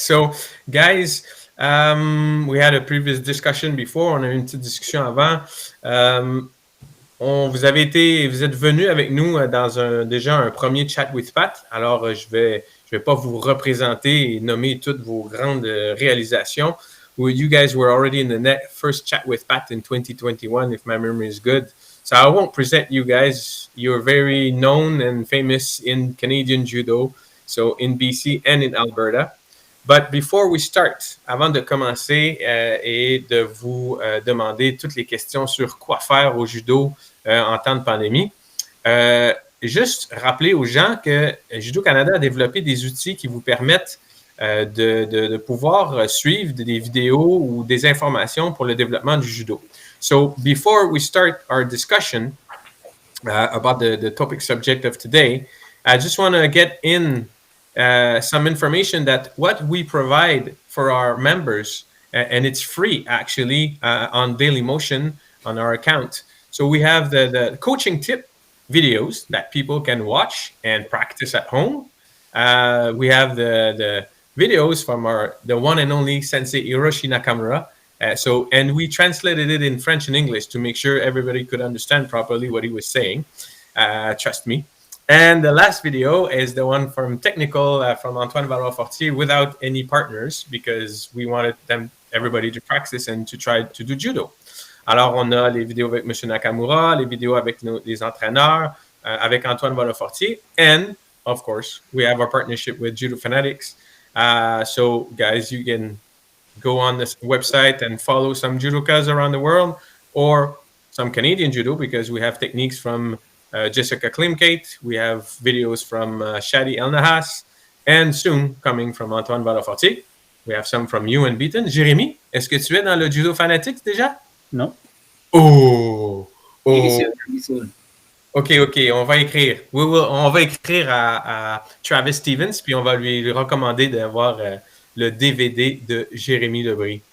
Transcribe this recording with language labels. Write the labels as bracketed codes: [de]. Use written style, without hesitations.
[en] So, guys, we had a previous discussion before. [fr] On a eu une petite discussion avant. Vous êtes venus avec nous dans déjà un premier chat with Pat. Alors, je vais pas vous représenter et nommer toutes vos grandes réalisations. [en] You guys were already in the first chat with Pat in 2021, if my memory is good. So I won't present you guys. You're very known and famous in Canadian Judo, so in BC and in Alberta. But before we start, [fr] avant de commencer et de vous demander toutes les questions sur quoi faire au judo en temps de pandémie, juste rappeler aux gens que Judo Canada a développé des outils qui vous permettent de pouvoir suivre des vidéos ou des informations pour le développement du judo. [en] So before we start our discussion about the topic subject of today, I just want to get in some information that what we provide for our members, and it's free actually on Dailymotion on our account. So we have the coaching tip videos that people can watch and practice at home. We have the videos from the one and only Sensei Hiroshi Nakamura. And we translated it in French and English to make sure everybody could understand properly what he was saying. Trust me. And the last video is the one from technical from Antoine Valois-Fortier without any partners because we wanted everybody to practice and to try to do judo. [fr] Alors, on a les vidéos avec M. Nakamura, les vidéos avec les entraîneurs, avec Antoine Valois-Fortier, [en] and, of course, we have our partnership with Judo Fanatics. So, guys, you can go on this website and follow some judokas around the world or some Canadian judo because we have techniques from Jessica Klimkate. We have videos from Shadi Elnahas and soon coming from Antoine Valois-Fortier. We have some from you and Beaton. [fr] Jérémy, est-ce que tu es dans le Judo Fanatics déjà? Non. Oh! [en] Soon. [fr] OK, on va écrire. On va écrire à Travis Stevens, puis on va lui recommander d'avoir le DVD de Jérémy Lebris.